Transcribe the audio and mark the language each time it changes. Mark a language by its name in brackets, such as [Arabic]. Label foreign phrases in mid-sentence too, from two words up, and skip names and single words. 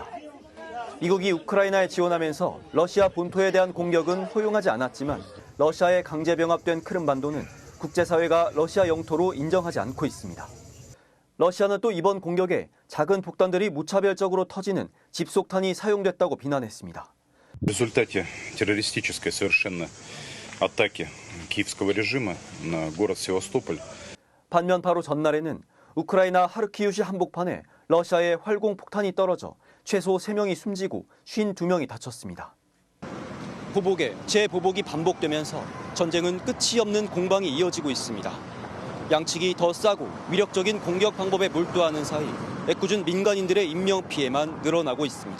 [Korean] 미국이 우크라이나에 지원하면서 러시아 본토에 대한 공격은 허용하지 않았지만 러시아에 강제 병합된 크림반도는 국제사회가 러시아 영토로 인정하지 않고 있습니다. 러시아는 또 이번 공격에 작은 폭탄들이 무차별적으로 터지는 집속탄이 사용됐다고 비난했습니다. [Russian] В результате террористической совершенно атаки киевского режима на город Севастополь. [Korean] 반면 바로 전날에는 우크라이나 하르키우시 한복판에 러시아의 활공폭탄이 떨어져 최소 3명이 숨지고 52명이 다쳤습니다. 보복에 재보복이 반복되면서 전쟁은 끝이 없는 공방이 이어지고 있습니다. 양측이 더 싸고 위력적인 공격 방법에 몰두하는 사이 애꿎은 민간인들의 인명 피해만 늘어나고 있습니다.